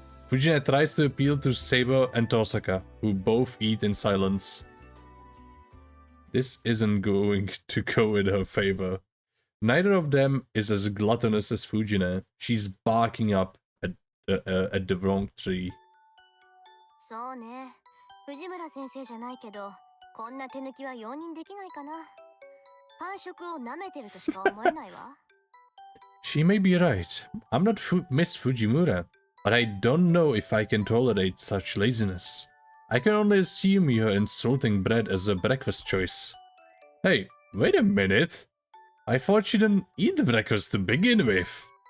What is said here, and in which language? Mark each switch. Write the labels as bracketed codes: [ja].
[en] Fujine tries to appeal to Saber and Tosaka, who both eat in silence. This isn't going to go in her favor. Neither of them is as gluttonous as Fujine. She's barking up at the wrong tree. [ja] そうね。藤村先生じゃないけど、こんな手抜きは容認できないかな。パン食を舐めてるとしか思えないわ。 [en] She may be right. I'm not Miss Fujimura, but I don't know if I can tolerate such laziness. I can only assume you're insulting bread as a breakfast choice. Hey, wait a minute. I thought she didn't eat breakfast to begin with.